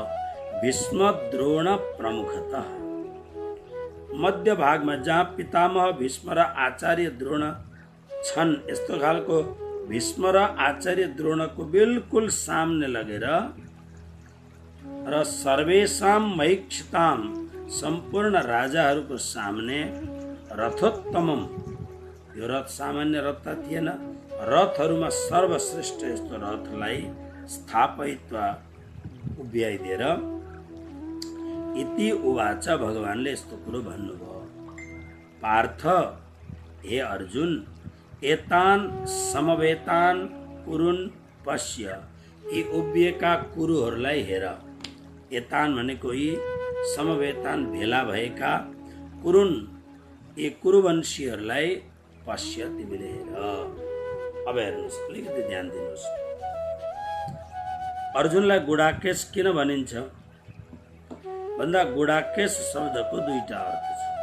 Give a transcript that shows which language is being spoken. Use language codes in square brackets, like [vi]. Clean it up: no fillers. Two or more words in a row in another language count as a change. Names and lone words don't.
[ne] भीष्म द्रोण प्रमुखतः मध्य भागमा, जहाँ पितामह भीष्म र आचार्य द्रोण छन्, यस्तो खालको भीष्म र आचार्य द्रोणको बिल्कुल सामने लगेर र [sa] सर्वेषां मयीक्षिताम् [ne] सम्पूर्ण राजाहरूको सामने रथोत्तमम, यो रथ सामान्य रथ थिएन, रथहरूमा सर्वश्रेष्ठ यस्तो रथलाई स्थापयित्वा उभ्याइदिएर [sa] इति उवाच [ne] भगवानले यस्तो कुरो भन्नुभयो। [sa] पार्थ हे अर्जुन, एतान समवेतान कुरुन पश्य, [ne] यी उभिएका कुरुहरूलाई हेर। एतान भनेको यी समवेतान भेला भएका कुरुन, यी कुरुवंशीहरूलाई पश्य, तिमीले हेर। अब हेर्नुहोस्, अलिकति ध्यान दिनुहोस्। अर्जुनलाई गुडाकेश किन भनिन्छ भन्दा गुडाकेश शब्दको 2टा अर्थ छ।